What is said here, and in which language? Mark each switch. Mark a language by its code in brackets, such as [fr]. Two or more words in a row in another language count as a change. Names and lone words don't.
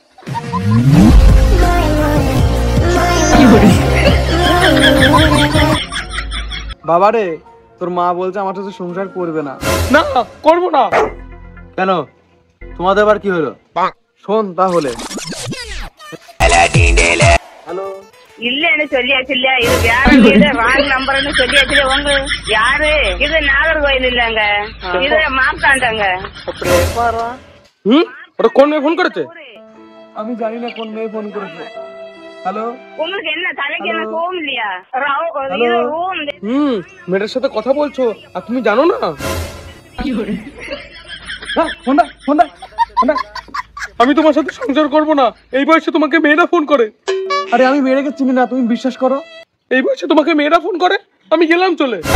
[bn] বাবা রে, তোর মা বলছে আমার সাথে সংসার করবে না। না করবো না। কেন, তোমাদের আবার কি হলো? শোন তাহলে। হ্যালো, [ta] இல்லன்னு சொல்லியாச்சுல்ல, இது வேற வீடு, [en] wrong numberனு [ta] சொல்லியாச்சுல. உங்க யாரு இது? நாகர்கோயில் இல்லங்க, இது மாப்தாண்டாங்க. [bn] ওটা কোন মেয়ে ফোন করেছে? আমি জানি না কোন মেয়ে ফোন করেছে। হ্যালো, [ta] உங்களுக்கு என்ன தலைக்கு என்ன கோவம் இல்லையா? இது ரூம் [bn] মেয়েটার সাথে কথা বলছো আর তুমি জানো না? ফোনটা ফোনটা ফোনটা। আমি তোমার সাথে সংসার করব না, এই বয়সে তোমাকে মেয়েরা ফোন করে। আরে আমি মেয়েটাকে চিনি না, তুমি বিশ্বাস করো। এই বয়সে তোমাকে মেয়েরা ফোন করে, আমি গেলাম চলে।